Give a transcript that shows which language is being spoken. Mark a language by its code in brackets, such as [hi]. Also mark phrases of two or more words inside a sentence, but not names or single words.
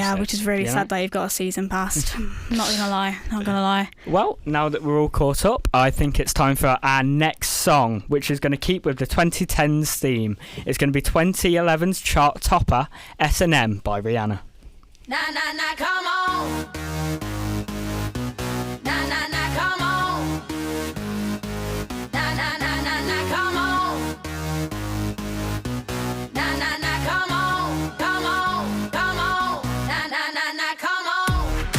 [en] Yeah, which is really you know? sad that you've got a season pass. Not gonna lie. Well, now that we're all caught up, I think it's time for our next song, which is going to keep with the 2010s theme. It's going to be 2011's chart topper, S&M by Rihanna. Nah, nah, nah, come on. Nah, nah, nah, come on. Nah, nah, nah, nah, nah, come on. Nah, nah, nah, come on. Come on, come on. Nah, nah, nah, nah, come on.